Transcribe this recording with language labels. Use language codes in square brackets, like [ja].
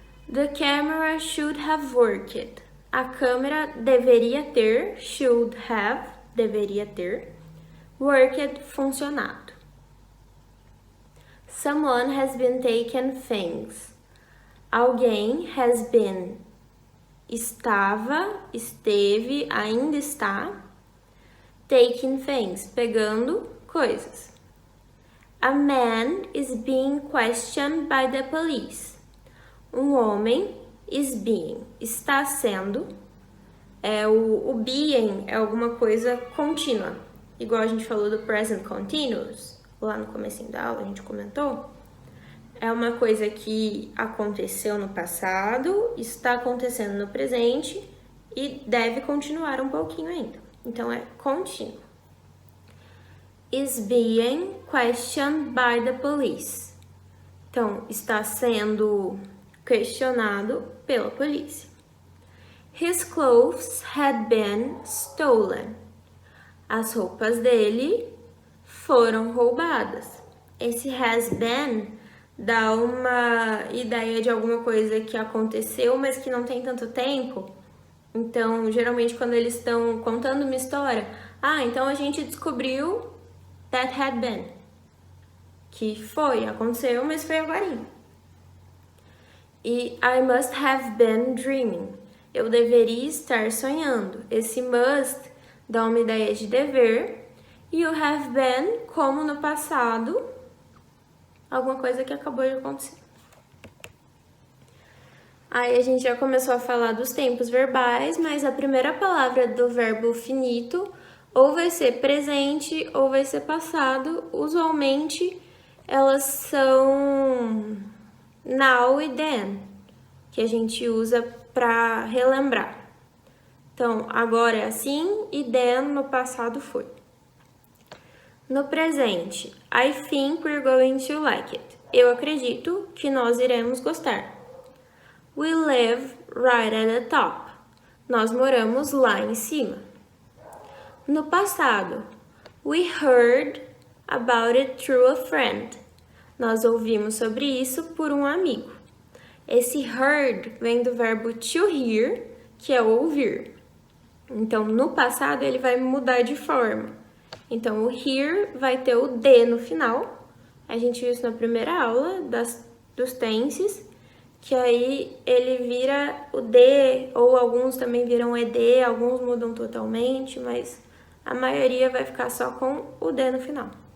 [en] The camera should have worked. [pt] A câmera deveria ter, [en] should have, [pt] deveria ter, [en] worked, [pt] funcionado. [en] Someone has been taking things. [pt] Alguém [en] has been, [pt] estava, esteve, ainda está, [en] taking things, [pt] pegando coisas. [en] A man is being questioned by the police. [pt] Um homem [en] is being, [pt] está sendo, o being é alguma coisa contínua, igual a gente falou do present continuous, lá no comecinho da aula a gente comentou, é uma coisa que aconteceu no passado, está acontecendo no presente e deve continuar um pouquinho ainda, então é contínuo. [en] Is being questioned by the police. [pt] Então, está sendo questionado pela polícia. [en] His clothes had been stolen. [pt] As roupas dele foram roubadas. Esse [en] has been [pt] dá uma ideia de alguma coisa que aconteceu, mas que não tem tanto tempo. Então, geralmente, quando eles estão contando uma história, então a gente descobriu [en] that had been. [pt] Que aconteceu, mas foi agora. [en] E I must have been dreaming. [pt] Eu deveria estar sonhando. Esse must dá uma ideia de dever. E o [en] have been, [pt] como no passado, alguma coisa que acabou de acontecer. Aí a gente já começou a falar dos tempos verbais, mas a primeira palavra do verbo finito ou vai ser presente ou vai ser passado. Usualmente elas são now e then, que a gente usa para relembrar. Então, agora é assim e then no passado foi. No presente, [en] I think we're going to like it. [pt] Eu acredito que nós iremos gostar. [en] We live right at the top. [pt] Nós moramos lá em cima. No passado, [en] we heard about it through a friend. [pt] Nós ouvimos sobre isso por um amigo. Esse heard vem do verbo to hear, que é ouvir. Então, no passado, ele vai mudar de forma. Então, o hear vai ter o D no final. A gente viu isso na primeira aula dos tenses, que aí ele vira o D, ou alguns também viram ED, alguns mudam totalmente, mas a maioria vai ficar só com o D no final.